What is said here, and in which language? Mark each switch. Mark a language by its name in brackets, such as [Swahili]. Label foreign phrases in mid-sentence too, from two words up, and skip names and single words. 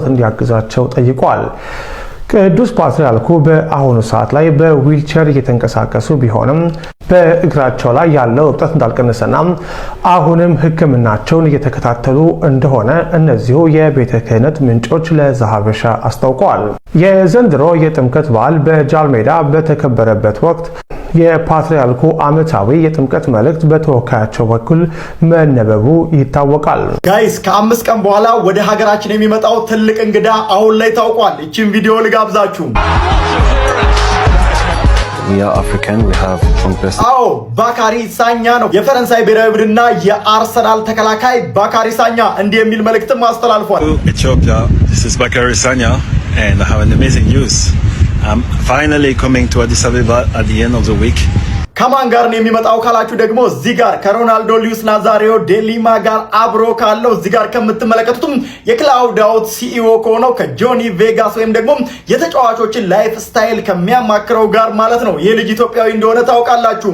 [Amharic] እንዲያግዛቸው ጠይቀዋል። ቅዱስ ፓትርያርኩ በአሁኑ ሰዓት ላይ በዊልቸር እየተንቀሳቀሱ ቢሆንም በእግራቸው ላይ ያለው እብጠት እንዳልቀነሰና አሁንም ሕክምናቸውን እየተከታተሉ እንደሆነ እነዚሁ የቤተ ክህነት ምንጮች ለዛሀበሻ አስታውቀዋል። የዘንድሮ የጥምቀት በዓል በጃልሜዳ በተከበረበት ወቅት የፓትርያርኩ ዓመታዊ የጥምቀት መልእክት በተወካያቸው በኩል መነበቡ ይታወቃል። ጋይስ ከ5 ቀን በኋላ ወደ ሀገራችን የሚመጣው ትልቅ እንግዳ አሁን ላይ ታውቋል። እቺን ቪዲዮ ልጋብዛችሁ። [English] We are African, we have conquest. [Amharic] አዎ ባካሪ ሳኛ ነው። የፈረንሳይ ብሔራዊ ቡድንና የአርሰናል ተከላካይ ባካሪ ሳኛ እንዲህ የሚል መልእክትም አስተላልፏል። [English] Ethiopia, this is Bakary Sagna and I have an amazing news. I'm finally coming to Addis Ababa at the end of the week. [Amharic] ከማን ጋር ነው የሚመጣው ካላችሁ ደግሞ እዚህ ጋር ከሮናልዶ ሉዊስ ናዛሪዮ ዴሊማ ጋር አብሮ ካለው እዚህ ጋር ከምትመለከቱትም የክላውድ አውት ሲኢኦ ከሆነው ከጆኒ ቬጋስ ወይም ደግሞ የተጫዋቾችን [English] life style [Amharic] ከሚያማክረው ጋር ማለት ነው። ይህ ልጅ ኢትዮጵያዊ እንደሆነ ታውቃላችሁ።